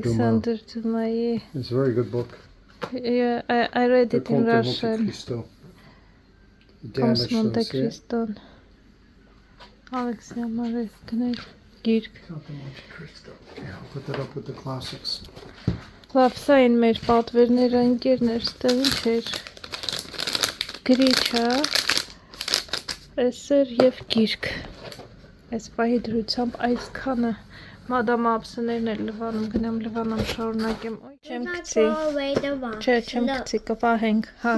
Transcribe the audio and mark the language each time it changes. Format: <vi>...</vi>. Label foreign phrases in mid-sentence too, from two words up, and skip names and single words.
<en>Dumas. It's a very good book. Yeah, I read it in Russian. Comes Monte Cristo. Alexander Dumas. Count of Monte Cristo. Okay, I'll put that up with the classics.</en> <hy>Լավ, սա են մեր պատվերները ընկերներ, ստեղ ինչ էր, գրիչ, էսեր և գիրք, այս պահի դրությամբ այս կանը, մադամ ապսներն էլ լվանում, գնամ լվանամ շարունակեմ, չեմ կծի, չեմ կծի, կպահենք,</hy>